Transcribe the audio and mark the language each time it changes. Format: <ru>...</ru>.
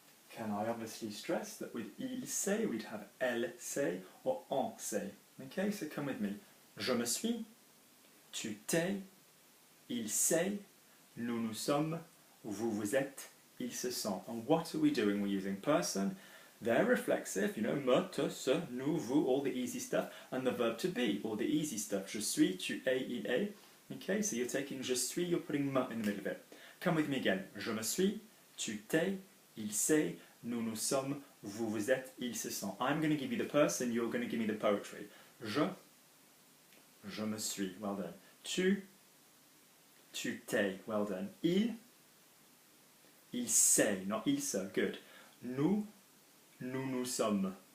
<en>Can I obviously stress that with</en> <fr>il s'est,</fr> <en>we'd have</en> <fr>elle s'est or on s'est.</fr> <en>Okay, so come with me.</en> <fr>Je me suis. Tu t'es. Il s'est. Nous, nous sommes. Vous, vous êtes. Ils se sont.</fr> <en>And what are we doing? We're using person, they're reflexive, you know, me, te, se, nous, vous, all the easy stuff, and the verb to be, all the easy stuff.</en> <fr>Je suis, tu es, il est.</fr> <en>Okay, so you're taking je suis, you're putting me in the middle of it. Come with me again.</en> <fr>Je me suis, tu t'es, il s'est, nous, nous sommes, vous, vous êtes, ils se sont.</fr> <en>I'm going to give you the person, you're going to give me the poetry.</en> <fr>Je me suis,</fr> <en>well done.</en> <fr>Tu t'es, well done. Il s'est, not il se, good. Nous, nous sommes.</fr>